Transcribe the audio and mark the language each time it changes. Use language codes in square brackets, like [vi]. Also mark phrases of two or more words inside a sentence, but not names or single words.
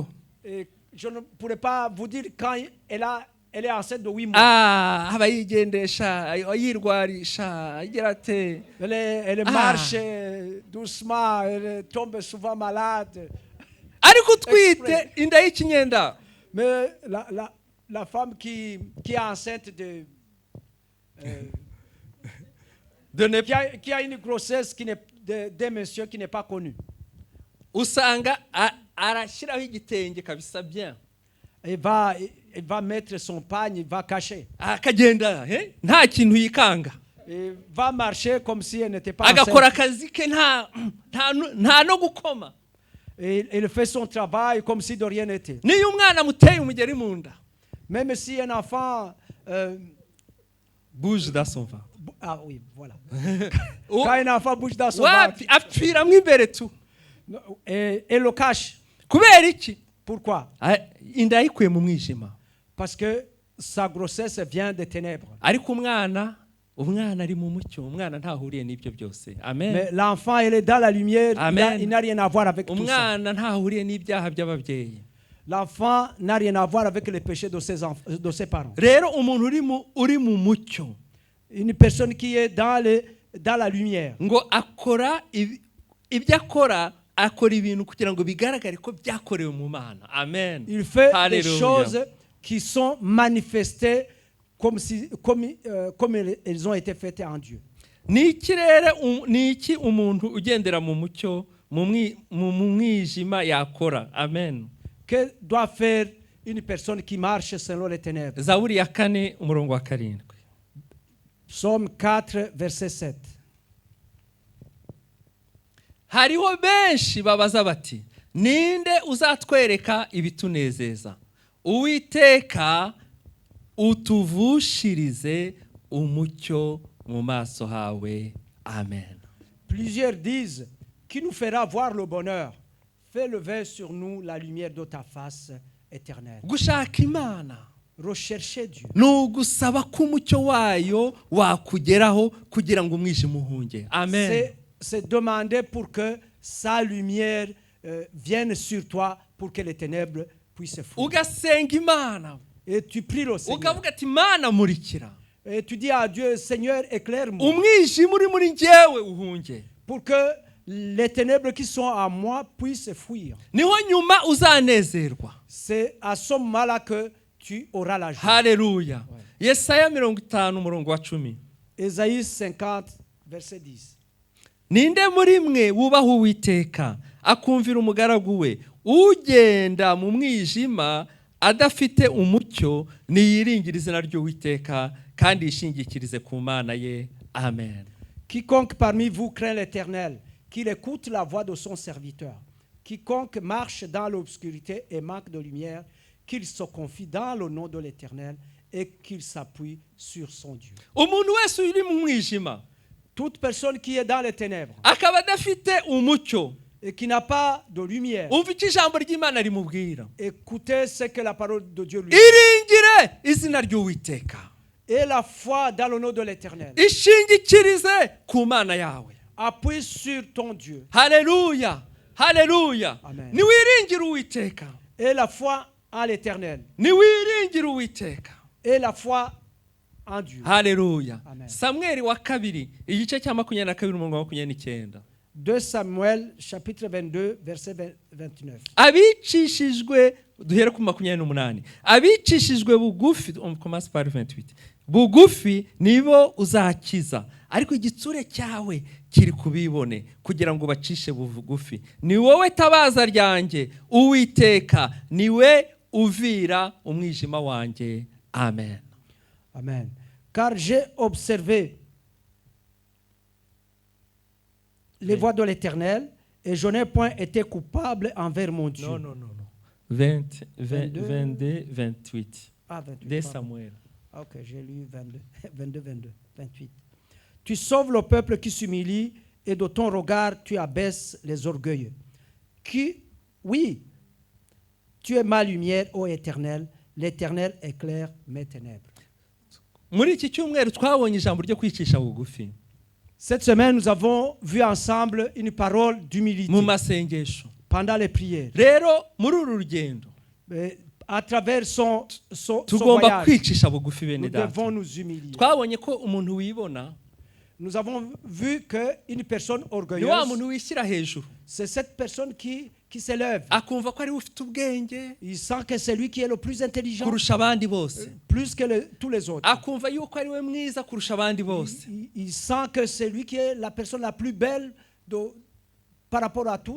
[fr] Je ne pourrais pas vous dire quand elle est enceinte de 8 mois. [rw] Aba yigendesha, yirwarisha, agira ate. [fr] Elle marche doucement, elle tombe souvent malade. [rw] Ariko utwite inda y'ikinyenda. [fr] Mais la femme qui est enceinte qui a une grossesse d'un monsieur qui n'est pas connu. [rw] Usanga arashiraho igitenge kabisa bien. [fr] Il va mettre son pagne, il va cacher. [rw] Akagenda nta kintu yikanga. [fr] Il va marcher comme si elle n'était pas enceinte. [rw] Agakora akazi ke nta no gukoma. [fr] Il fait son travail comme si de rien n'était. [rw] Niyo umwana muteye umugeri munda. [fr] Même si un enfant bouge dans son ventre. Ah oui, voilà. Quand un enfant bouge dans son ventre. [rw] Apfiramwe imbere tu. [fr] Et le cache. [rw] Kubera iki? [fr] Pourquoi? [rw] Inda yikuye mu mwijima. [fr] Parce que sa grossesse vient des ténèbres. [rw] Ariko umwana ari mu mucyo, umwana ntahuriye n'ibyo byose. Amen. [fr] Mais l'enfant il est dans la lumière, il n'a rien à voir avec tout ça. [rw] Umwana ntahuriye n'ibyaha by'ababyeyi. [fr] L'enfant n'a rien à voir avec les péchés de ses parents. [rw] Rero umuntu uri mu mucyo, [fr] une personne qui est dans la lumière. [rw] Ngo akora ibyo akora ibintu kugira ngo bigaragare ko byakorewe mu Mana. Amen. [fr] Il fait des choses qui sont manifestées comme elles ont été faites en Dieu. [rw] Niki umuntu ugendera mu mucyo mu mwijima yakora. Amen. [fr] Que doit faire une personne qui marche selon les ténèbres? [rw] Zaburi ya 4 umurongo wa 7. [fr] Psaume 4 verset 7. [rw] Hariho benshi babaza bati ninde uzatwereka ibitunezeza? Uwiteka utuvushirize umucyo mu maso hawe. Amen. [fr] Plusieurs disent qui nous fera voir le bonheur. Fais lever sur nous la lumière de ta face éternelle. [rw] Gushaka Imana, [fr] rechercher Dieu, [rw] nugusaba ko umucyo wayo wakugeraho kugira ngo umwijima uhunge. Amen. [fr] C'est demander pour que sa lumière vienne sur toi pour que les ténèbres puissent fuir. [rw] Ugasenga Imana. [fr] Et tu pries le Seigneur. [rw] Ukavuga ati Imana murikira. [fr] Et tu dis à Dieu, Seigneur, éclaire-moi. [rw] Umwijima uri muri njyewe uhunge. [fr] Pour que les ténèbres qui sont à moi puissent fuir. [rw] Niho nyuma uzanezerwa. [fr] C'est à ce moment-là que tu auras la joie. [rw] Hallelujah. Yesaya 50 umurongo wa 10. [fr] Ésaïe 50 verset 10. [rw] Ninde muri mwe wubaha Uwiteka akumvira umugaragu we ugenda mu mwijima adafite umucyo niyiringira izina ry'Uwiteka kandi yishingikirize ku Mana ye. Amen. [fr] Quiconque parmi vous craint l'Éternel, qu'il écoute la voix de son serviteur. Quiconque marche dans l'obscurité et manque de lumière, qu'il se confie dans le nom de l'Éternel et qu'il s'appuie sur son Dieu. [rw] Umuntu wese uri mu mwijima, [fr] toute personne qui est dans les ténèbres, [rw] akaba adafite umucyo, [fr] et qui n'a pas de lumière, [rw] umva icyo ijambo ry'Imana rimubwira. [fr] Écoutez ce que la parole de Dieu lui dit. [rw] Iringire izina ry'Uwiteka. [fr] Et la foi dans le nom de l'Éternel. [rw] Ishingikirize ku Mana yawe. [fr] Appuie sur ton Dieu. [rw] Hallelujah. Hallelujah. Amen. Niwiringire Uwiteka. [fr] Et la foi en l'Éternel. [rw] Niwiringire Uwiteka. [fr] Et la foi en Dieu. [rw] Hallelujah. Amen. Samuel wa 2 igice cya 22 umurongo wa 29. [fr] 2 Samuel chapitre 22 verset 29. [rw] Abicishijwe duhere ku 28. Abicishijwe bugufi [fr] on commence par 28. [rw] Bugufi nibo uzakiza ariko igitsure cyawe kiri kubibone kugira ngo bacishe bugufi. Ni wowe tabaza ryanjye Uwiteka, niwe uvira umwijima wanjye. Amen. Amen. [fr] Car j'ai observé les voies de l'Éternel et je n'ai point été coupable envers mon Dieu. Non. 22, 28. Ah, 28. De Samuel. Ok, j'ai lu 22, 28. Tu sauves le peuple qui s'humilie et de ton regard tu abaisses les orgueilleux. Oui, tu es ma lumière, ô Éternel, l'Éternel éclaire mes ténèbres. [rw] Muri iki cyumweru twabonye ijambo ryo kwicisha bugufi. [fr] Cette semaine, nous avons vu ensemble une parole d'humilité pendant les prières. [rw] Rero muri uru rugendo [fr] à travers son [rw] tugomba [fr] voyage, [rw] kwicisha bugufi bene [fr] nous [rw] data. [fr] devons nous humilier. [rw] Twabonye ko umuntu wibona [fr] nous avons vu qu'une personne orgueilleuse, c'est cette personne qui s'élève. Il sent que c'est lui qui est le plus intelligent, plus que tous les autres. Il sent que c'est lui qui est la personne la plus belle par rapport à tous.